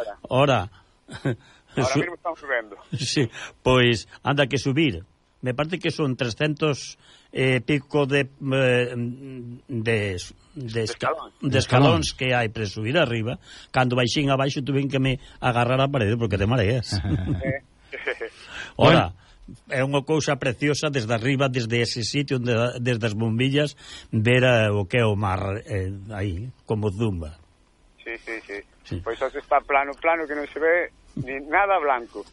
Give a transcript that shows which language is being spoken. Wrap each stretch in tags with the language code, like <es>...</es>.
<es>Ahora mismo estamos subiendo. Sí, pues anda que subir. Me parece que son 300</es> <gl>pico de escalóns que hai para subir arriba. Cando baixín abaixo tuve que me agarrar a parede porque te mareas. Ora, é unha cousa preciosa desde arriba, desde ese sitio, desde as bombillas, ver o que é o mar aí, como zumba. Sí. Pois pues está plano, que non se ve ni nada blanco.</gl>